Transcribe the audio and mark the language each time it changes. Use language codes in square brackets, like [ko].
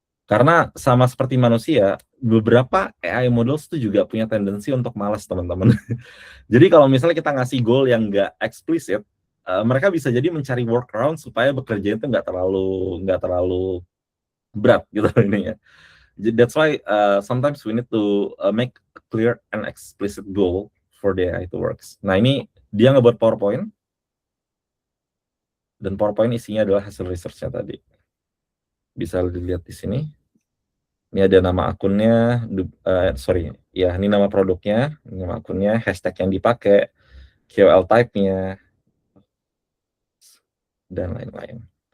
[id] Karena sama seperti manusia, beberapa AI models itu juga punya tendensi untuk malas, teman-teman. Jadi kalau misalnya kita ngasih goal yang nggak eksplisit, mereka bisa jadi mencari workaround supaya bekerja itu nggak terlalu berat gitu ininya. [en] That's why sometimes we need to make a clear and explicit goal for the AI to works. [id] Nah, ini dia ngebuat PowerPoint, dan PowerPoint isinya adalah hasil research-nya tadi. Bisa dilihat di sini. Ini ada nama akunnya, ini nama produknya, ini nama akunnya, hashtag yang dipakai, KOL type-nya, dan lain-lain.